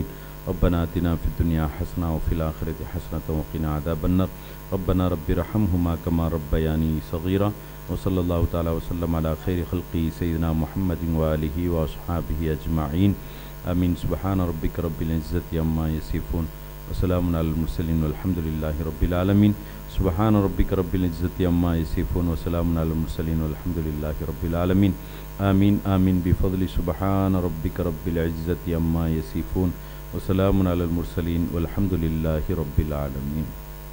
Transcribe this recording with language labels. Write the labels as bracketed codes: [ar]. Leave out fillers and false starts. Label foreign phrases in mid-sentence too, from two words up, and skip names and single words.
[ar] ربنا آتنا في الدنيا حسنة وفي الآخرة حسنة وقنا عذاب النار. ربنا رب ارحمهما كما ربياني صغيرا. وصلى الله تعالى وسلم على خير خلقه سيدنا محمد وآله وأصحابه أجمعين. آمين. سبحان ربك رب العزة عما يصفون وسلام على المرسلين والحمد لله رب العالمين. سبحان ربك رب العزة عما يصفون وسلام على المرسلين والحمد لله رب العالمين. آمين آمين بفضل سبحان ربك رب العزة عما يصفون وسلام على المرسلين والحمد لله رب العالمين.